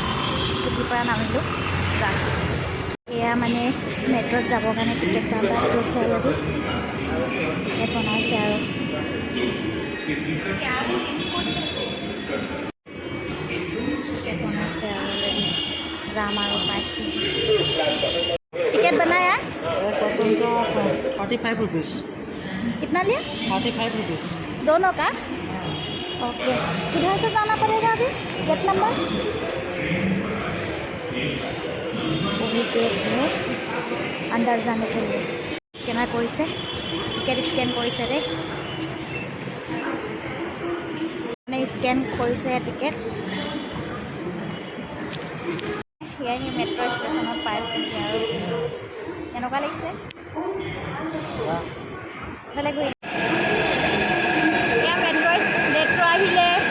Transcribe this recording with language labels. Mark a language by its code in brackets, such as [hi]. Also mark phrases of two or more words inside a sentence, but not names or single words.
[as] স্কুটিৰ পৰা নামিলোঁ জাষ্ট। এয়া মানে মেট্ৰ'ত যাবৰ কাৰণে টিকেট কাউণ্টাৰত গৈছে অলৰেডি, টিকেট বনাইছে আৰু যাম আৰু পাইছোঁ। [hi] टिकट बनाया? एक पर्सन का 45 रुपीज़। कितना लिया? 45 रुपीज़ दोनों का? ओके, किधर से जाना पड़ेगा अभी? गेट नंबर? वही गेट है अंदर जाने के लिए। [as] स्कैनर কৰিছে, টিকেট স্কেন কৰিছে দেই, মানে স্কেন কৰিছে টিকেট। সেয়াই মেট্ৰ' ষ্টেচনত পাইছোঁহি আৰু কেনেকুৱা লাগিছে? এইফালে ঘূৰি এয়া মেট্ৰ' আহিলে।